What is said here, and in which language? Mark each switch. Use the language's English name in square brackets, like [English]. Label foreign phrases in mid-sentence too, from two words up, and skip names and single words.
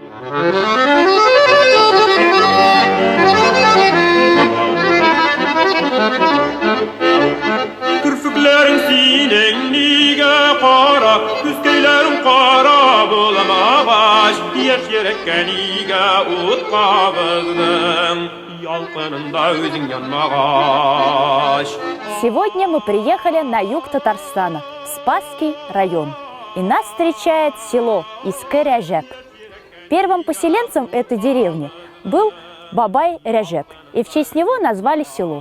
[Tatar] Kürfüklerin sinen niga qara, küskeylerin qara bulamağaş, yer yerekken niga ut qabızdın, yalqınında özün yanmağaş. [Russian] Сегодня мы приехали на юг Татарстана, в Спасский район. И нас встречает село Искы-Ряжек. Первым поселенцем этой деревни был Бабай Ряжек, и в честь него назвали село.